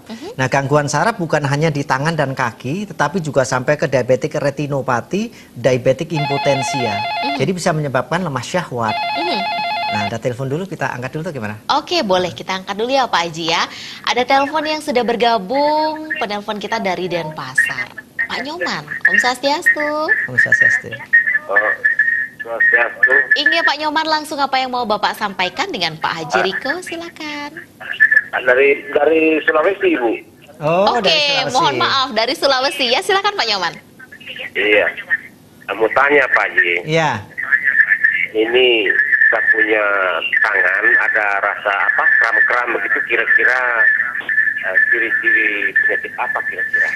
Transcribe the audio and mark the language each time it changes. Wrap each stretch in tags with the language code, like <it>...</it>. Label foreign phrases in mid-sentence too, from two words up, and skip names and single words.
<id>Nah, gangguan saraf bukan hanya di tangan dan kaki, tetapi juga sampai ke diabetic retinopati, diabetic impotensia. Jadi bisa menyebabkan lemah syahwat. Nah, ada telepon dulu, kita angkat dulu tuh gimana? Oke, boleh kita angkat dulu ya Pak Haji ya. Ada telepon yang sudah bergabung, penelpon kita dari Denpasar. Pak Nyoman,</id> <ban>Om Swastiastu. Om Swastiastu. Swastiastu.</ban> <id>Iya Pak Nyoman, langsung apa yang mau Bapak sampaikan dengan Pak Haji Riko, silakan. Dari Sulawesi, Ibu. Oke, mohon maaf dari Sulawesi ya, silakan Pak Nyoman. Iya, mau tanya Pak Haji. Iya. Ini saya punya tangan ada rasa kram-kram begitu, kira-kira ciri-ciri penyakit apa kira-kira?</id>